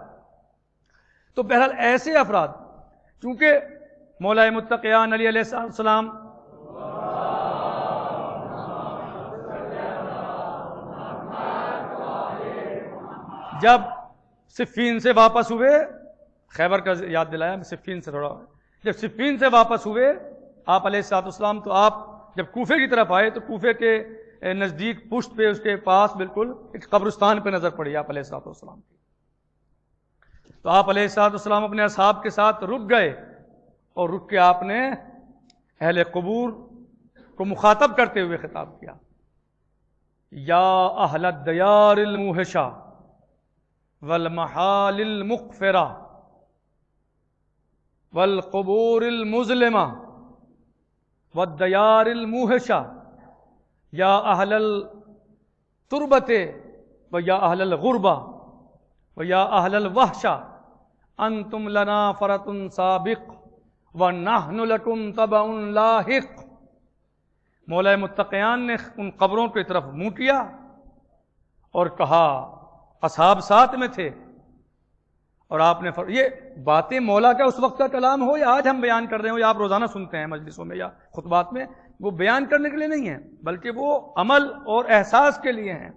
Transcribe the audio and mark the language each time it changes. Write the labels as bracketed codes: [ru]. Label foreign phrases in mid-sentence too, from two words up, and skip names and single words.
[ur] بہرحال ایسے افراد, چونکہ مولا متقیان علی [ar] علیہ السلام [ur] جب صفین سے واپس ہوئے, خیبر کا یاد دلایا میں, صفین سے تھوڑا, جب صفین سے واپس ہوئے آپ [ar] علیہ السلام, [ur] تو آپ جب کوفے کی طرف آئے تو کوفے کے نزدیک پشت پہ, اس کے پاس بالکل ایک قبرستان پہ نظر پڑی آپ [ar] علیہ السلام [ur] کی. تو آپ [ar] علیہ السلام [ur] اپنے اصحاب کے ساتھ رک گئے, اور رک کے آپ نے اہل قبور کو مخاطب کرتے ہوئے خطاب کیا, [ar] یا اہل الدیار الموحشہ والمحال المقفرہ والقبور المظلمہ والدیار الموحشہ یا اہل التربت و یا اہل الغربہ و یا اہل الوحشہ انتم لنا فرط سابق ونحن لکم تبع لاحق۔ [ur] مولا متقیان نے ان قبروں کی طرف منہ کیا اور کہا اصحاب ساتھ میں تھے، اور آپ نے یہ باتیں مولا کا اس وقت کا کلام ہو یا آج ہم بیان کر رہے ہوں یا آپ روزانہ سنتے ہیں مجلسوں میں یا خطبات میں، وہ بیان کرنے کے لیے نہیں ہیں بلکہ وہ عمل اور احساس کے لیے ہیں۔